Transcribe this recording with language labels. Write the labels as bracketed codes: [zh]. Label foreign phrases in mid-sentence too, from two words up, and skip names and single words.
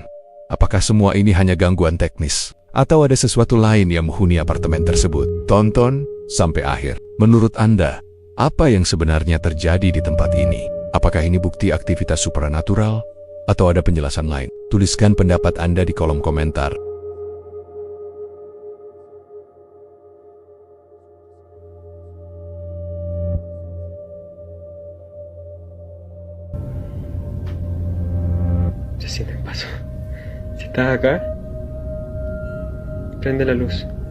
[id] Apakah semua ini hanya gangguan teknis? Atau ada sesuatu lain yang menghuni apartemen tersebut? Tonton sampai akhir. Menurut Anda, apa yang sebenarnya terjadi di tempat ini? Apakah ini bukti aktivitas supranatural? Atau ada penjelasan lain? Tuliskan pendapat Anda di kolom komentar. [es] Si me paso. Si estás acá, prende la luz.